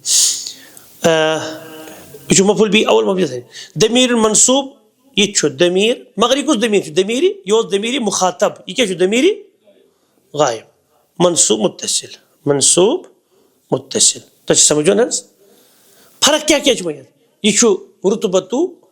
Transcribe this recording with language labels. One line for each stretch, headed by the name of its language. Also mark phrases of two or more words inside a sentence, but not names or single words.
Kashmiri: یہ چھُ مفعول بِہی اول مفعول ثانٍ ضمیٖر منصوٗب یہ چھُ ضمیٖر مگر یہ کُس ضمیٖر چھُ ضمیٖری یہِ اوس ضمیٖری مخاطب یہ کیٛاہ چھُ ضمیٖری غایب منصوٗب متصل تۄہہِ چھُ سمجھان حظ فرق کیٛاہ کیٛاہ چھِ وۄنۍ یہِ چھُ رُتبتُ